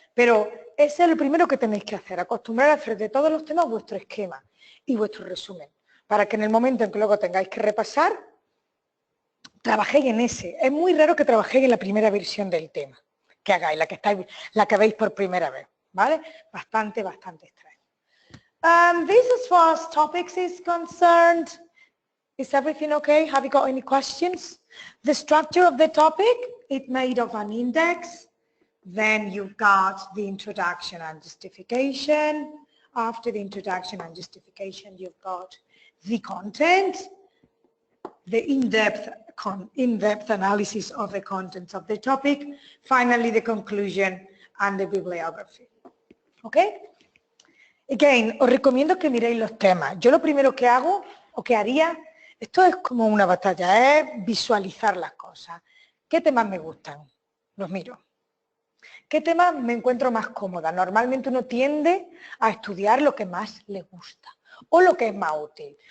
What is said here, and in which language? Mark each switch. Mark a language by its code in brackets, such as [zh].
[es] Pero ese es lo primero que tenéis que hacer, acostumbrar a hacer de todos los temas vuestro esquema y vuestro resumen, para que en el momento en que luego tengáis que repasar, trabajéis en ese. Es muy raro que trabajéis en la primera versión del tema, que hagáis, la que veis por primera vez, ¿vale? Bastante extraño. [en] This as far as topics is concerned. Is everything okay? Have you got any questions? The structure of the topic, it's made of an index. Then you've got the introduction and justification. After the introduction and justification, you've got the content, the in-depth analysis of the contents of the topic. Finally, the conclusion and the bibliography. Okay? [es] Again, os recomiendo que miréis los temas. Yo lo primero que hago, o que haría, esto es como una batalla, es visualizar las cosas. ¿Qué temas me gustan? Los miro. ¿Qué temas me encuentro más cómoda? Normalmente uno tiende a estudiar lo que más le gusta o lo que es más útil.